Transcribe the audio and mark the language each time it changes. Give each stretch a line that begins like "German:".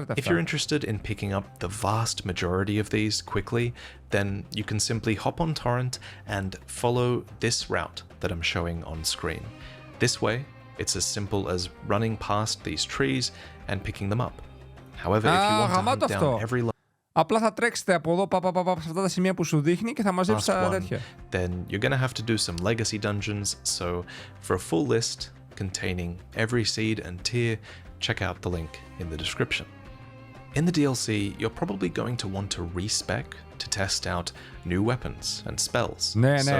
English: If you're interested in picking up the vast majority of these quickly, then you can simply hop on torrent and follow this route that I'm showing on screen. This way, it's as simple as running past these trees and picking them up. However, if you want to hunt down every
Greek: απλά θα τρέξετε από εδώ σε αυτά τα σημεία που σου δείχνει και θα μαζέψει τα τέτοια.
English: Then you're gonna have to do some legacy dungeons, so for a full list containing every seed and tier, check out the link in the description. In the DLC, you're probably going to want to respec to test out new weapons and spells.
Greek: Ναι.